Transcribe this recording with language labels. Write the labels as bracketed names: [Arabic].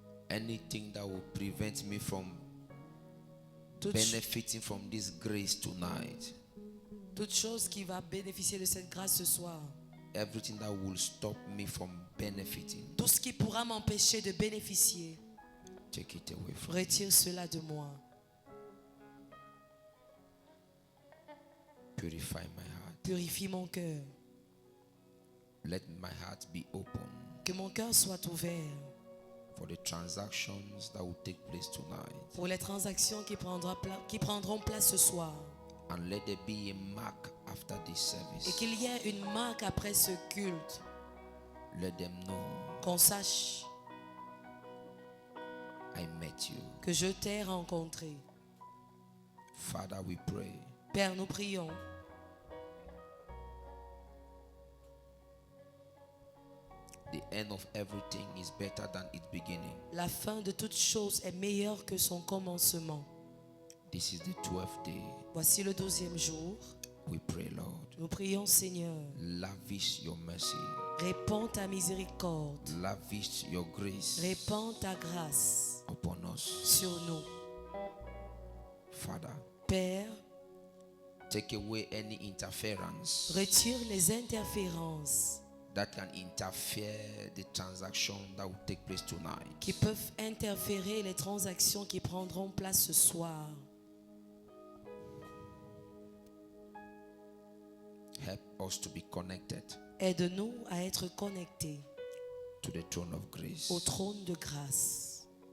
[English] anything that will prevent me from [French] toute [English] benefiting from this grace tonight, [French] chose qui va bénéficier de cette grâce ce soir, [English] everything that will stop me from benefiting, [French] tout ce qui pourra m'empêcher de bénéficier, [English] take it away from me. [French] retire cela de moi. [English] Purify my heart. [French] Purifie mon cœur. [English] Let my heart be open [French] Que mon cœur soit ouvert [English] for the transactions that will take place tonight. [French] pour les transactions qui prendront place ce soir. [English] And let there be a mark after this [French] Et [English] service. [French] qu'il y ait une marque après ce culte. [English] Let them know [French] Qu'on sache [English] I met you. [French] que je t'ai rencontré. [English] Father, we pray. [French] Père, nous prions. [English] The end of everything is better than its beginning. [French] La fin de toute chose est meilleure que son commencement. [English] This is the 12th day. [French] Voici le 12e jour. [English] We pray, Lord. [French] Nous prions, Seigneur. [English] Lavish your mercy. [French] Répands ta miséricorde. [English] Lavish your grace [French] Répands ta grâce [English] upon us. [French] sur nous. [English] Father, [French] Père, [English] take away any interference [French] retire les interférences [English] that can interfere the transaction that will take place tonight. [French] qui peuvent interférer les transactions qui prendront place ce soir. [English] Help us to be connected [French] Aide-nous à être connectés [English] to the throne of grace, [French] au trône de grâce,